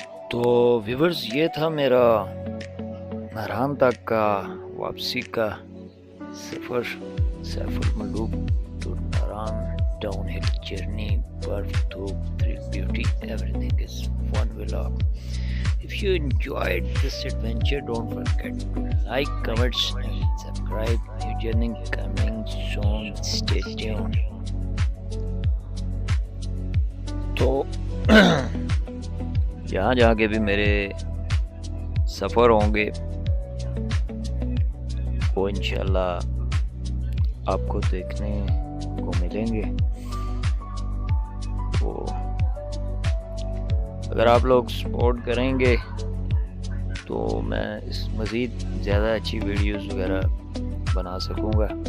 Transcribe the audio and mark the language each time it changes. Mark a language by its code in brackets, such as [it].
[ur] تو ویورز یہ تھا میرا مہران تک کا واپسی کا سفر، safe ul Malook to Mehran down ہل جرنی، برف دھوپ beauty, [en] everything is one vlog. If you enjoyed this adventure, don't forget to like, comments and subscribe. New journey coming soon. Stay tuned. [ur] تو جہاں جہاں کے بھی میرے سفر ہوں گے وہ انشاءاللہ آپ کو دیکھنے کو ملیں گے۔ وہ اگر آپ لوگ سپورٹ کریں گے تو میں اس مزید زیادہ اچھی ویڈیوز وغیرہ بنا سکوں گا۔